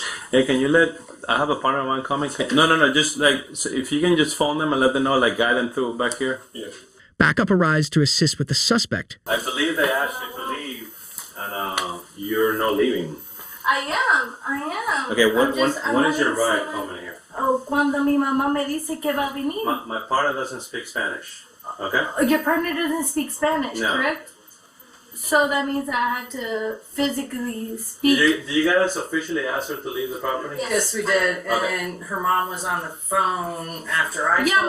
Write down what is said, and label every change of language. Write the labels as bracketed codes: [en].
[en] Hey, can you I have a partner of mine coming. No, just so if you can just phone them and let them know, guide them through back here. Yeah. Backup arrives to assist with the suspect. I believe they asked you to leave, and you're not leaving. I am. Okay, when is your ride coming here? [es] Oh, cuando mi mamá me dice que va a venir. [en] My partner doesn't speak Spanish. Okay? Your partner doesn't speak Spanish, No. correct? So that means I had to physically speak. Did you guys officially ask her to leave the property? Yes, we did. And then her mom was on the phone after I Yeah, told